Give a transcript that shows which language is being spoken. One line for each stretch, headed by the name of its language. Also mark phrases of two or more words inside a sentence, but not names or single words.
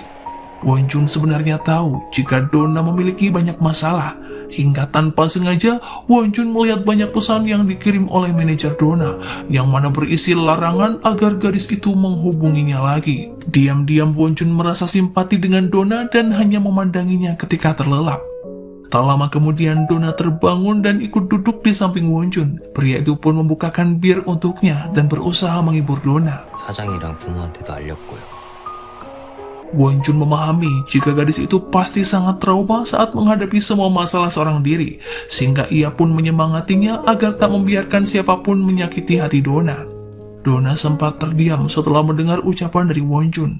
Indonesian: Wonjun sebenarnya tahu jika Donna memiliki banyak masalah, hingga tanpa sengaja Wonjun melihat banyak pesan yang dikirim oleh manajer Donna yang mana berisi larangan agar gadis itu menghubunginya lagi. Diam-diam Wonjun merasa simpati dengan Donna dan hanya memandanginya ketika terlelap. Tak lama kemudian Donna terbangun dan ikut duduk di samping Wonjun. Pria itu pun membukakan bir untuknya dan berusaha menghibur Donna.
Korean: 사장이랑 부모한테도 알렸고요.
Indonesian: Wonjun memahami jika gadis itu pasti sangat trauma saat menghadapi semua masalah seorang diri, sehingga ia pun menyemangatinya agar tak membiarkan siapapun menyakiti hati Donna. Donna sempat terdiam setelah mendengar ucapan dari Wonjun.